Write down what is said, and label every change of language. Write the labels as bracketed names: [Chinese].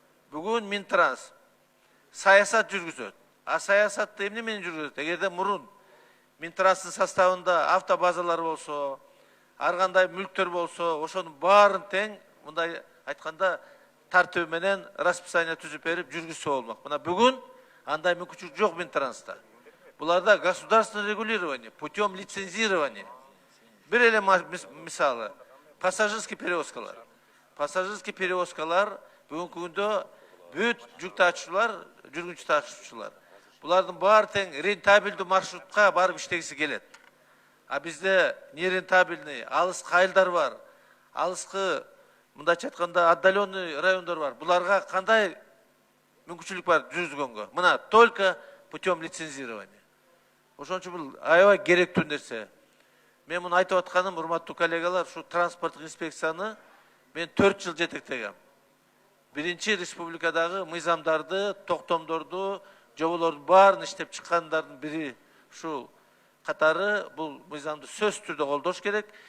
[Kyrgyz] Бүгүн Минтранс саясат жүргүзөт. Саясатты эмне менен жүргүзөт? Эгерде мурун Минтранстын составында автобазалар болсо, ар кандай мүлктөр болсо, ошонун баарын тең мындай айтканда тартиби менен расписание түзүп берип жүргүзсө болмок. Мына бүгүн андай мүмкүнчүлүк жок Минтранста. Буларда [Russian] государственное регулирование путем лицензирования. [Kyrgyz] Бир эле мисалы, пассажирский перевозкалар. Пассажирский перевозкалар бүгүнкү күндө бүт жүк ташуучулар, жүргүнчү ташуучулар. Булардын баары тең рентабелдүү маршрутка барып иштегиси келет. А бизде нерентабельный, алыс кайылдар бар. Алыскы, мындайча айтканда, [Russian] отдаленный [Kyrgyz] райондор бар. Буларга кандай мүмкүнчүлүк бар жүргүзгөнгө? Мына [Russian] только путем лицензирования. [Kyrgyz] Ошон үчүн бул аябай керектүү нерсе. Мен муну айтып атканым, урматтуу коллегалар, ушу транспорттук инспекцияны мен 4 жыл жетектегем. биринчи республикадагы мыйзамдарды, токтомдорду, жоболордун баарын иштеп чыккандардын бири ушул катары бул мыйзамды сөзсүз түрдө колдош керек.